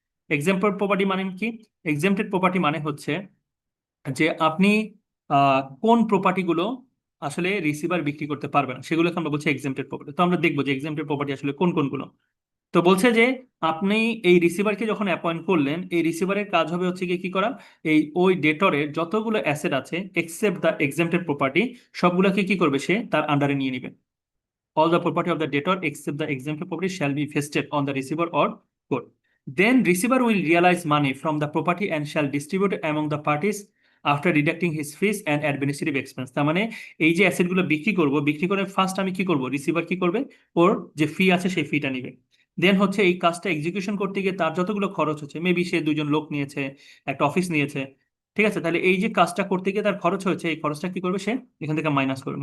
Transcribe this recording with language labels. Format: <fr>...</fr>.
<bn>Exempted property মানে কি? Exempted property মানে হচ্ছে যে আপনি কোন প্রপার্টিগুলো আসলে রিসিভার বিক্রি করতে পারবে না, সেগুলোকে আমরা বলছি এক্সেম্পটেড প্রপার্টি। তো আমরা দেখবো যে এক্সেম্পটেড প্রপার্টি আসলে কোন কোনগুলো। তো বলছে যে আপনি এই রিসিভারকে যখন অ্যাপয়েন্ট করলেন, এই রিসিভারের কাজ হবে হচ্ছে গিয়ে কি করা, এই ওই ডেটরের যতগুলো অ্যাসেট আছে</bn> <en>except the exempted property,</en> <bn>সবগুলোকে কি করবে, সে তার আন্ডারে নিয়ে নেবে।</bn> <en>All the property of the debtor except the exempted property shall be vested on the receiver or court. Then receiver will realize money from the property and shall distribute among the parties after deducting his fees and administrative expense.</en> <bn>তার মানে এই যে asset গুলো বিক্রি করব, বিক্রি করে first আমি কি করব, রিসিভার কি করবে, ওর যে ফি আছে সেই ফিটা নিবে। দেন হচ্ছে এই কাজটা এক্সিকিউশন করতে গিয়ে তার যতগুলো খরচ হচ্ছে, মেবি সে দুজন লোক নিয়েছে, একটা অফিস নিয়েছে, ঠিক আছে, তাহলে এই যে কাজটা করতে গিয়ে তার খরচ হয়েছে, এই খরচটা কি করবে, সে এখান থেকে মাইনাস করবে।</bn>